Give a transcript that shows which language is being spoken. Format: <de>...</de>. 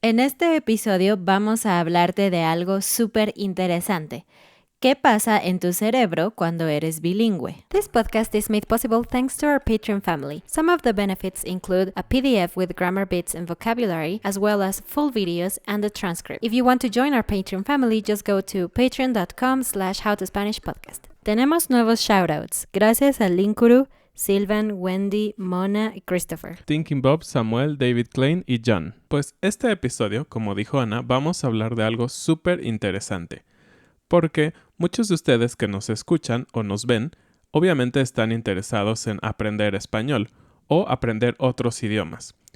<es>En este episodio vamos a hablarte de algo súper interesante. ¿Qué pasa en tu cerebro cuando eres bilingüe?</es> <en>This podcast is made possible thanks to our Patreon family. Some of the benefits include a PDF with grammar bits and vocabulary, as well as full videos and a transcript. If you want to join our Patreon family, just go to patreon.com/howtospanishpodcast.</en> <es>Tenemos nuevos shoutouts. Gracias a Linkuru, Sylvan, Wendy, Mona y Christopher. Thinking Bob, Samuel, David Klein y John. Pues este episodio, como dijo Ana, vamos a hablar de algo súper interesante. Porque muchos de ustedes que nos escuchan o nos ven, obviamente están interesados en aprender español o aprender otros idiomas.</es>